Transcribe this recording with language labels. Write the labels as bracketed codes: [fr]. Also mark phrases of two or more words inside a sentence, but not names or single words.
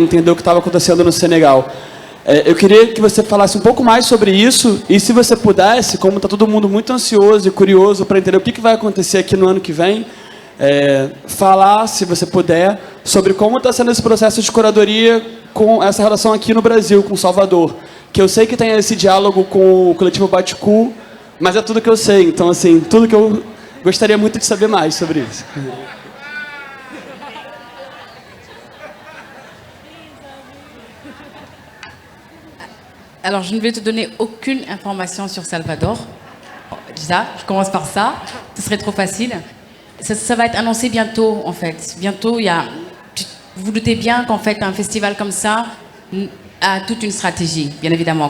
[pt] Entender o que estava acontecendo no Senegal. Eu queria que você falasse um pouco mais sobre isso e, se você pudesse, como está todo mundo muito ansioso e curioso para entender o que vai acontecer aqui no ano que vem, falar, se você puder, sobre como está sendo esse processo de curadoria com essa relação aqui no Brasil, com Salvador. Que eu sei que tem esse diálogo com o coletivo Baticu, mas é tudo que eu sei. Então, assim, tudo que eu gostaria muito de saber mais sobre isso. [fr] Alors, je ne vais te donner aucune information sur Salvador. Déjà, je commence par ça. Ce serait trop facile. Ça va être annoncé bientôt, en fait. Bientôt, vous vous doutez bien qu'en fait, un festival comme ça a toute une stratégie, bien évidemment.